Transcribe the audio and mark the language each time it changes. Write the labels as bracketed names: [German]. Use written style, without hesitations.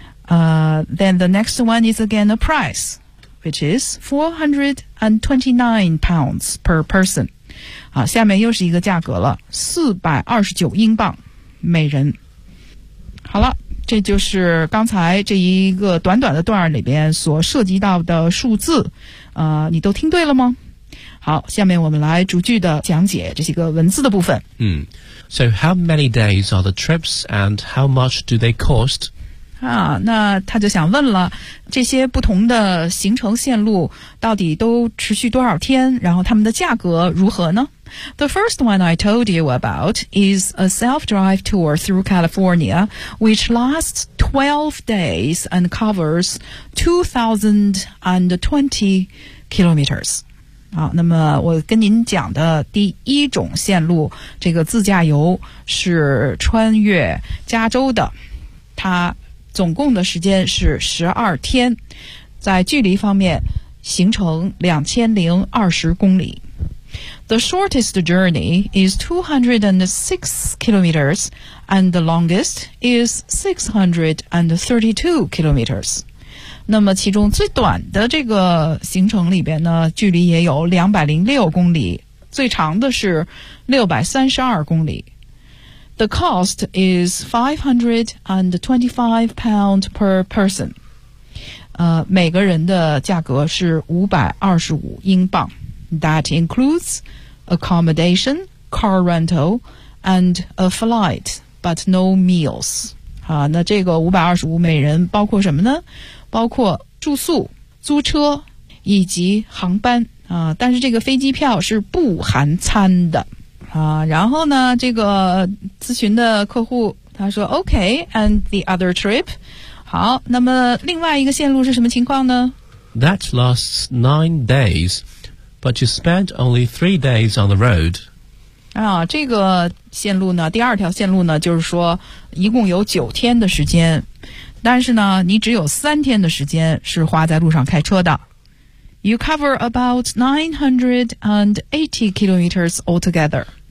[English] Then the next one is again a price, which is 429 pounds per person. [Chinese] 好，下面又是一个价格了，429英镑每人。好了，这就是刚才这一个短短的段里边所涉及到的数字，你都听对了吗？好，下面我们来逐句的讲解这些个文字的部分。 [English] So how many days are the trips and how much do they cost? [Chinese] 那他就想问了，这些不同的行程线路到底都持续多少天，然后他们的价格如何呢？ [English] The first one I told you about is a self-drive tour through California, which lasts 12 days and covers 2,020 kilometers. [Chinese] 好，那么我跟您讲的第一种线路，这个自驾游是穿越加州的，它总共的时间是12天，在距离方面行程2020公里。 [English] The shortest journey is 206 kilometers and the longest is 632 kilometers. [Chinese] 那么其中最短的这个行程里边呢，距离也有206公里，最长的是632公里。 [English] The cost is 525 pounds per person. [Chinese] 每个人的价格是525英镑。 [English] That includes accommodation, car rental, and a flight, but no meals. [Chinese] 好，那这个525每人包括什么呢？包括住宿、租车以及航班。但是这个飞机票是不含餐的。然后呢这个咨询的客户他说 [English] OK and the other trip， [Chinese] 好，那么另外一个线路是什么情况呢？ [English] That lasts 9 days but you spent only 3 days on the road。 [Chinese] 这个线路呢，第二条线路呢，就是说一共有9天的时间，但是呢你只有3天的时间是花在路上开车的。 [English] You cover about 980 kilometers altogether.